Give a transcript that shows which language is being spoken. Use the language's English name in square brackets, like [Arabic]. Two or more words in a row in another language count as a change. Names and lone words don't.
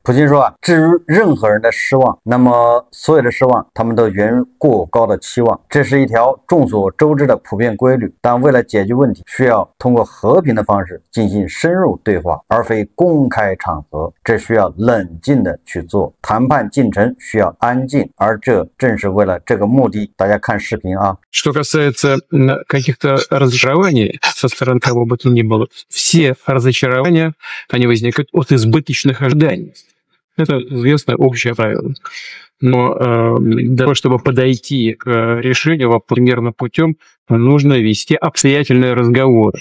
[Chinese] 普京说啊，至于任何人的失望，那么所有的失望他们都源于过高的期望，这是一条众所周知的普遍规律。但为了解决问题，需要通过和平的方式进行深入对话，而非公开场合，这需要冷静的去做。谈判进程需要安静，而这正是为了这个目的。大家看视频啊。 [Russian] Что касается каких-то разочарований со стороны кого бы то ни было, все разочарования, они возникают от избыточных ожиданий. Это известное общее правило. Но для того, чтобы подойти к решению примерно путем, нужно вести обстоятельные разговоры.